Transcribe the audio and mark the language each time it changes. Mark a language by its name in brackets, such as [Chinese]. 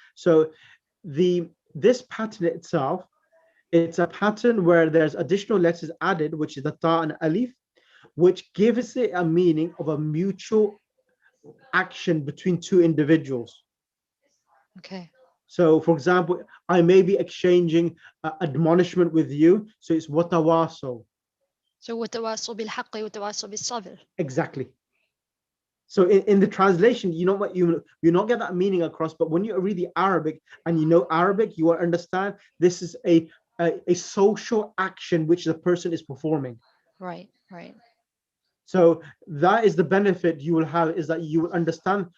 [English] So this pattern itself, it's a pattern where there's additional letters added, which is the ta and alif, which gives it a meaning of a mutual action between 2 individuals. Okay. So, for example, I may be exchanging admonishment with you, so it's watawaso. So [Arabic] وتواصوا بالحق وتواصوا بالصبر. [English] Exactly. So in the translation, you know what, you not get that meaning across, but when you read the Arabic and you know Arabic, you will understand this is a social action which the person is performing. Right, right. So that is the benefit you will have, is that you will understand.